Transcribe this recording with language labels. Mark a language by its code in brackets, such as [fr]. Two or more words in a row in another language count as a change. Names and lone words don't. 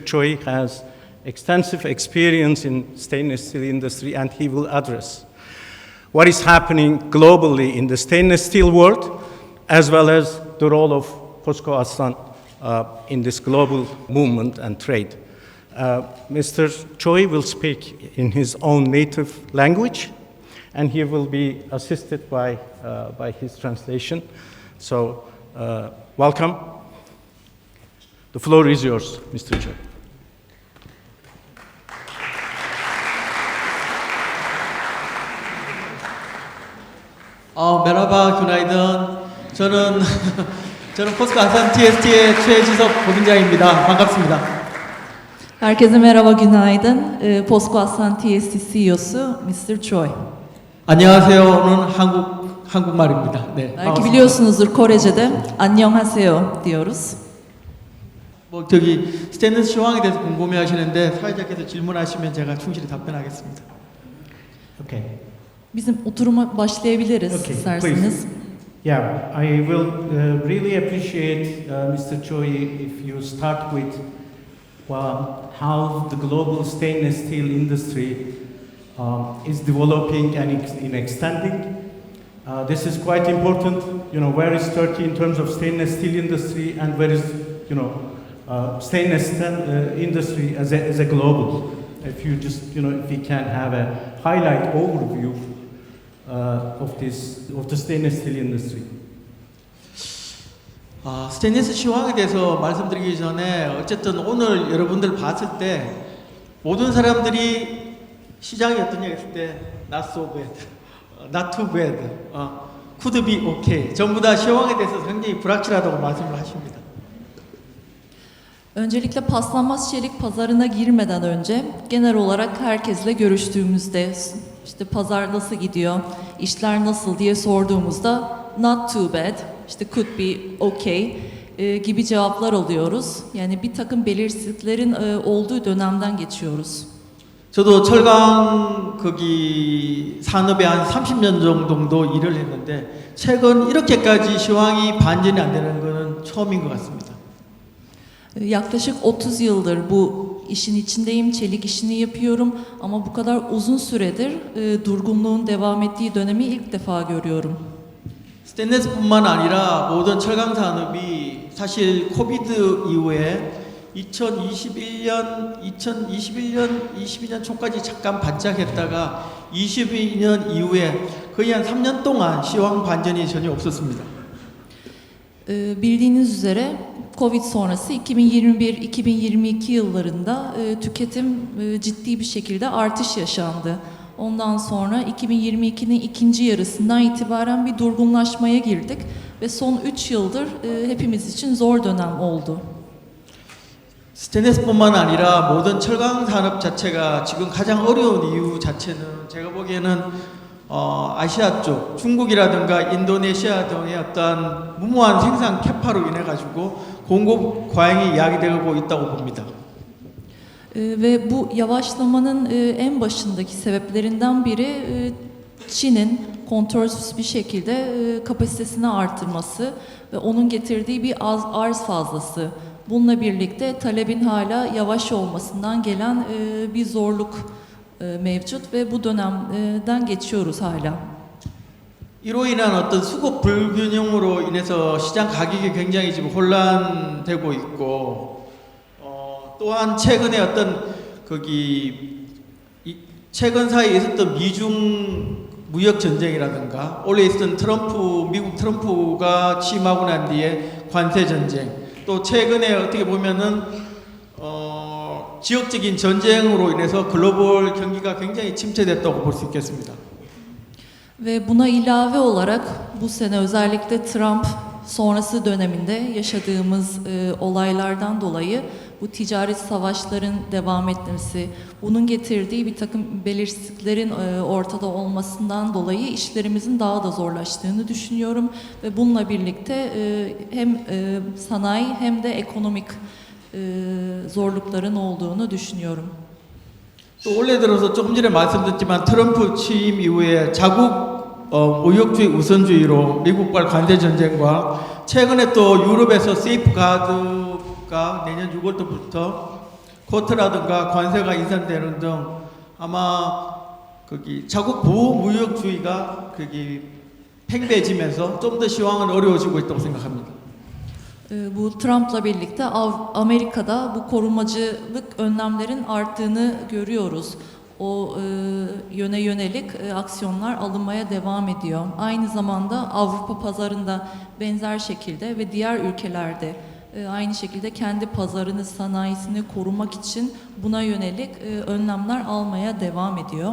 [en] Choi has extensive experience in stainless steel industry, and he will address what is happening globally in the stainless steel world, as well as the role of POSCO Asan in this global movement and trade. Mr. Choi will speak in his own native language, and he will be assisted by his translation. So, welcome. The floor is yours, Mr. Choi. [tr] merhaba, günaydın. [ko] 저는 포스코 아산 TST의 최지석 법인장입니다. 반갑습니다. [tr] Herkese merhaba, günaydın. POSCO Asan TST CEO'su Mr. Choi. [ko] 안녕하세요는 한국말입니다. 네. [tr] Belki biliyorsunuzdur, Korece'de 안녕하세요 diyoruz. [ko] 스테인리스 시황에 대해서 궁금해하시는데 사회자께서 질문하시면 제가 충실히 답변하겠습니다. [en] Okay. [tr] Bizim oturuma başlayabiliriz isterseniz. [en] Yeah, I will really appreciate, Mr. Choi, if you start with how the global stainless steel industry is developing and in extending. This is quite important. You know, where is Turkey in terms of stainless steel industry, and where is, stainless steel industry as a global? If you just, if we can have a highlight overview of the stainless steel industry. [ko] 스테인리스 시황에 대해서 말씀드리기 전에 어쨌든 오늘 여러분들 봤을 때 모든 사람들이 시장이 어떠냐 했을 때 [en] not so bad, not too bad, could be okay. [ko] 전부 다 시황에 대해서 굉장히 불확실하다고 말씀을 하십니다. [tr] Öncelikle paslanmaz çelik pazarına girmeden önce genel olarak herkesle görüştüğümüzde işte pazar nasıl gidiyor, işler nasıl diye sorduğumuzda [en] not too bad, [tr] işte [en] could be okay [tr] gibi cevaplar alıyoruz. Yani bir takım belirsizliklerin olduğu dönemden geçiyoruz. [ko] 저도 철강 거기 산업에 한 30년 정도 일을 했는데 최근 이렇게까지 시황이 반전이 안 되는 것은 처음인 것 같습니다. [tr] Yaklaşık 30 yıldır bu işin içindeyim, çelik işini yapıyorum ama bu kadar uzun süredir durgunluğun devam ettiği dönemi ilk defa görüyorum. [ko] 스테인리스뿐만 아니라 모든 철강 산업이 사실 코비드 이후에 2022년 초까지 잠깐 반짝했다가 22년 이후에 거의 한 3년 동안 시황 반전이 전혀 없었습니다. [tr] Bildiğiniz üzere Covid sonrası 2021-2022 yıllarında tüketim ciddi bir şekilde artış yaşandı. Ondan sonra 2022'nin ikinci yarısından itibaren bir durgunlaşmaya girdik ve son 3 yıldır hepimiz için zor dönem oldu. [ko] 스테인리스뿐만 아니라 모든 철강 산업 자체가 지금 가장 어려운 이유 자체는 제가 보기에는 아시아 쪽 중국이라든가 인도네시아 등의 어떤 무모한 생산 캐파로 인해 가지고 공급 과잉이 야기되고 있다고 봅니다. [tr] Ve bu yavaşlamanın en başındaki sebeplerinden biri Çin'in kontrolsüz bir şekilde kapasitesini artırması ve onun getirdiği bir arz fazlası Bununla birlikte talebin hala yavaş olmasından gelen bir zorluk mevcut ve bu dönemden geçiyoruz hala. [ko] 이로 인한 어떤 수급 불균형으로 인해서 시장 가격이 굉장히 지금 혼란되고 있고, 또한 최근에 어떤 최근 사이에 있었던 미중 무역 전쟁이라든가 올해 있었던 미국 트럼프가 취임하고 난 뒤에 관세 전쟁, 또 최근에 어떻게 보면은 지역적인 전쟁으로 in해서 글로벌 경기가 굉장히 침체됐다고 볼 수 있겠습니다. [tr] Ve buna ilave olarak bu sene özellikle Trump sonrası döneminde yaşadığımız olaylardan dolayı bu ticaret savaşların devam etmesi, bunun getirdiği bir takım belirsizliklerin ortada olmasından dolayı işlerimizin daha da zorlaştığını düşünüyorum. Ve bununla birlikte hem sanayi hem de ekonomik zorlukların olduğunu düşünüyorum. [ko] 또 올해 들어서 조금 전에 말씀드렸지만 트럼프 취임 이후에 자국 무역주의 우선주의로 미국과의 관세 전쟁과 최근에 또 유럽에서 세이프가드가 내년 6월부터 쿼트라든가 관세가 인상되는 등 아마 자국 보호 무역주의가 팽배해지면서 좀 더 시황은 어려워지고 있다고 생각합니다. [tr] Bu Trump'la birlikte Amerika'da bu korumacılık önlemlerin arttığını görüyoruz. O yöne yönelik aksiyonlar alınmaya devam ediyor. Aynı zamanda Avrupa pazarında benzer şekilde ve diğer ülkelerde aynı şekilde kendi pazarını, sanayisini korumak için buna yönelik önlemler almaya devam ediyor.